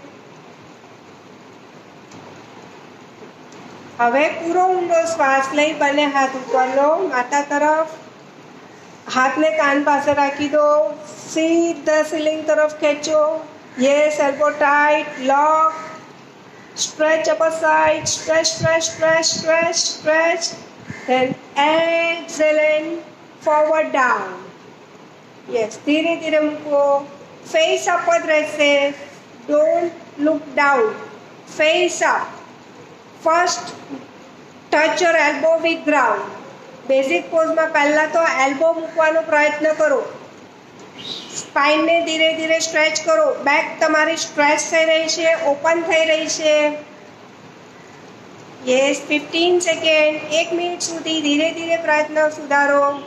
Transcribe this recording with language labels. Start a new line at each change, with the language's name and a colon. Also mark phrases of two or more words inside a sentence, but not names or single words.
Gujarati: હવે પૂરો ઊંડો શ્વાસ લઈ બંને હાથ ઉપર લો, માથા તરફ. હાથને કાન પાસે રાખી દો. સીધા સીલિંગ તરફ ખેંચો.
English: Yes, elbow tight, lock. Stretch upper side, stretch, stretch, stretch, stretch, stretch. Then exhaling, forward down. Yes,
Gujarati: ધીરે ધીરે મૂકો.
English: Face up
Gujarati: જ રહેશે.
English: Don't look down. Face up. First, touch your elbow with ground. basic poseમાં
Gujarati: પહેલાં તો એલ્બો મૂકવાનો પ્રયત્ન કરો. સ્પાઇનને ધીરે ધીરે સ્ટ્રેચ કરો. બેક તમારી સ્ટ્રેચ થઈ રહી છે, ઓપન થઈ રહી છે. યસ, 15 સેકન્ડ, 1 મિનિટ સુધી ધીરે ધીરે પ્રયત્ન સુધારો.